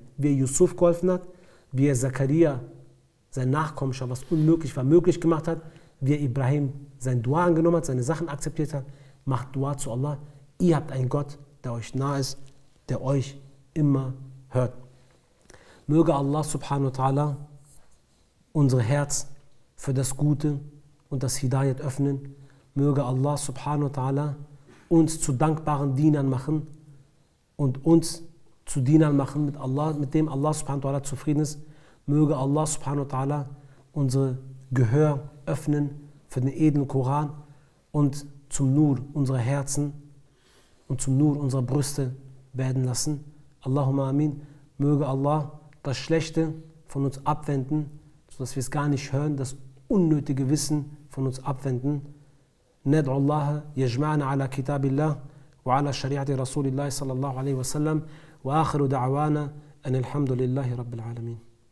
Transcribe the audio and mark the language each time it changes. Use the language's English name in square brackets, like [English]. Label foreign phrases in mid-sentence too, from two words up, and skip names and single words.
[German] Wie er Yusuf geholfen hat, wie er Zakaria, sein Nachkommenschaft, was unmöglich war, möglich gemacht hat, wie er Ibrahim sein Dua angenommen hat, seine Sachen akzeptiert hat, macht Dua zu Allah. Ihr habt einen Gott, der euch nahe ist, der euch immer hört. Möge Allah [Arabic] سبحانه وتعالى [German] unser Herz für das Gute und das Hidayat öffnen. Möge Allah [Arabic] سبحانه وتعالى [German] uns zu dankbaren Dienern machen und uns zu Dienern machen, mit dem Allah [Arabic] سبحانه وتعالى [German] zufrieden ist. Möge Allah [Arabic] سبحانه وتعالى [German] unser Gehör öffnen für den edlen Koran und zum Nur unserer Herzen und zum Nur unserer Brüste werden lassen. [Arabic] اللهم آمين. [German] Möge Allah das Schlechte von uns abwenden, sodass wir es gar nicht hören, das unnötige Wissen von uns abwenden. [Arabic] ندعو الله يجمعنا على كتاب الله وعلى شريعة رسول الله صلى الله عليه وسلم وآخر دعوانا أن الحمد لله رب العالمين.